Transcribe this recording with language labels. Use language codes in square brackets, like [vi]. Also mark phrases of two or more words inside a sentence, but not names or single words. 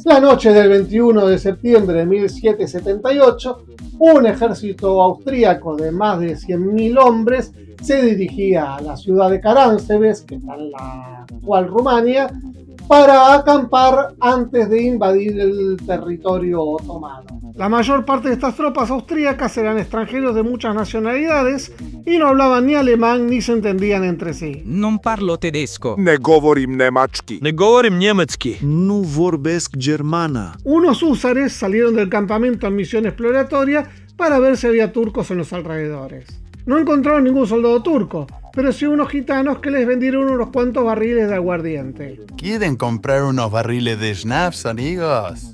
[es] La noche del 21 de septiembre de 1778, un ejército austríaco de más de 100.000 hombres se dirigía a la ciudad de Caránsebes, que está en la actual Rumania, para acampar antes de invadir el territorio otomano. La mayor parte de estas tropas austríacas eran extranjeros de muchas nacionalidades y no hablaban ni alemán ni se entendían entre sí. [it] Non parlo tedesco. [sr] Ne govorim nemački. Ne govorim německy. [ro] Nu vorbesc germana. [es] Unos húsares salieron del campamento en misión exploratoria para ver si había turcos en los alrededores. No encontraron ningún soldado turco, pero sí unos gitanos que les vendieron unos cuantos barriles de aguardiente. ¿Quieren comprar unos barriles de schnapps, amigos?